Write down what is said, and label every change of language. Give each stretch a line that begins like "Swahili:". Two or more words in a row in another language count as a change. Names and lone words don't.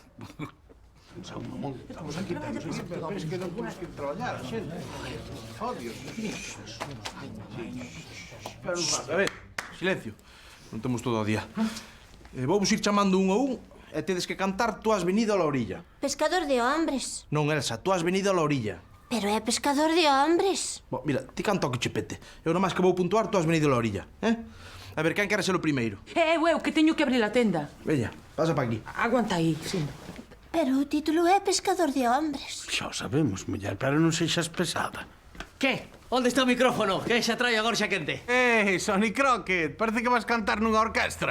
Galician: Estamos aquí, pero es que non temos que traballar, a xente.
Spanish: Oh, Dios.
Galician: Pero non pasa, a ver, silencio. Non temos todo o día. Vou vos ir chamando un a un e tedes que cantar
Spanish: Tú has venido a la orilla. Pescador de hombres.
Galician: Non, Elsa,
Spanish: Tú has venido a la orilla.
Galician: Pero é
Spanish: pescador de hombres.
Galician: Bo, mira, ti canta o que che pete. Eu nomás que vou puntuar
Spanish: Tú has venido a la orilla,
Galician: eh? A ver, quen quere ser o primeiro? Eu, que teño que abrir a tenda. Veña, pasa pa aquí. Aguanta aí, sí. Pero o título é
Spanish: pescador de hombres.
Galician: Xa o sabemos, muller, pero non sexas pesada. Que? Onde está o micrófono? Que xa traio a gorxa quente. Sonny Crockett, parece que vas cantar nunha orquestra.